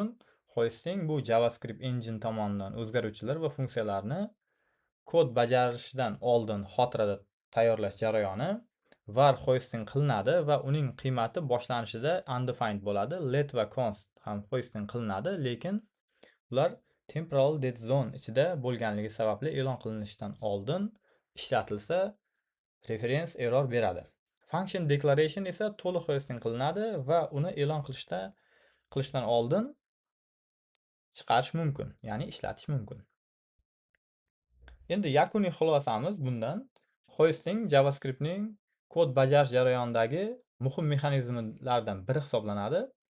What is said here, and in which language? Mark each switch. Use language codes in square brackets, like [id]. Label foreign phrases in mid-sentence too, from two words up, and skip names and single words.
[uz] Hosting bu JavaScript engine tomonidan o'zgaruvchilar va funksiyalarni kod bajarishdan oldin xotirada tayyorlash jarayoni var hosting qilinadi va uning qiymati boshlanishida undefined bo'ladi. Let va const ham hosting qilinadi, lekin ular [en] temporal dead zone [uz] ichida bo'lganligi sababli e'lon qilinishidan oldin ishlatilsa [en] reference error [uz] beradi. [en] Function declaration [uz] esa to'liq hosting qilinadi va uni e'lon qilishdan oldin chiqarish mumkin, ya'ni ishlatish mumkin. Endi yakuniy xulosamiz bundan hosting JavaScriptning kod bajarish jarayonidagi muhim mexanizmlardan biri hisoblanadi.